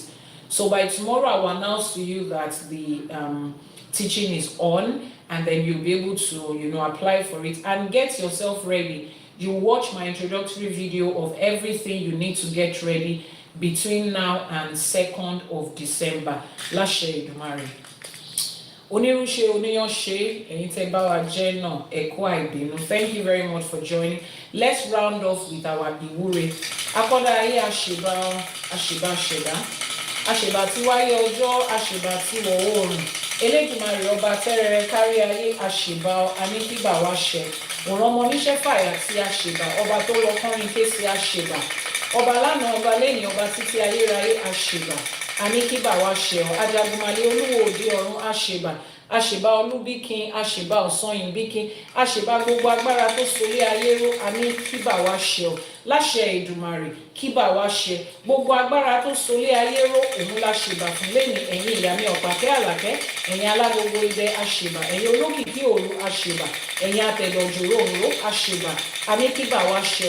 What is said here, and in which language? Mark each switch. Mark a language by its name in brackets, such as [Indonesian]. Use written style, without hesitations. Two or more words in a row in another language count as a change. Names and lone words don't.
[English] So by tomorrow, I will announce to you that the teaching is on, and then you'll be able to, apply for it and get yourself ready. You watch my introductory video of everything you need to get ready between now and 2nd of December. [Yoruba] Láṣẹ Èdùmàrè. Onírúṣe oníyanṣe, ẹ̀yin tẹ́ bá wa jẹ́ náà, ẹ kú àìbínú. [English] Thank you very much for joining. Let's round off with our ìwúre. [Yoruba] Akọ́dá ayé àṣèbá ṣẹ̀dá. Àṣèbá tí wáyé ọjọ́, àṣèbá tí wọ̀ oòrùn. Elédùmarè ọba tẹ́rẹrẹ kárí ayé, àṣèbá aníkíbà wá ṣẹ. Òràn ọmọ oníṣẹ́ fàyà tí àṣèbá, ọba tó lọ kọrin ké sí àṣèbá. Ọba lánàá, ọba lẹ́yìn, ọba títí ayérayé, àṣèbá aníkíbà wá ṣẹ. Ajagunmalé olúwo òde ọ̀run, àṣèbá. Àṣèbá olúbíkin, àṣèbá ọ̀sanyìnbíkin, àṣèbá gbogbo agbára tó solé ayé ró, aníkíbà wá ṣẹ. Láṣẹ Èdùmàrè, kíbà wá ṣẹ. Gbogbo agbára tó solé ayé ró, òun láṣèbá fún lẹ́yìn. Ẹ̀yin ìyá mi ọ̀pàkẹ́ àlàkẹ́, ẹ̀yin alágogo idẹ, àṣèbá. Ẹ̀yin olókìkí òru, àṣèbá. Ẹ̀yin atẹ̀dọ̀jòrò òró, àṣèbá aníkíbà wá ṣẹ.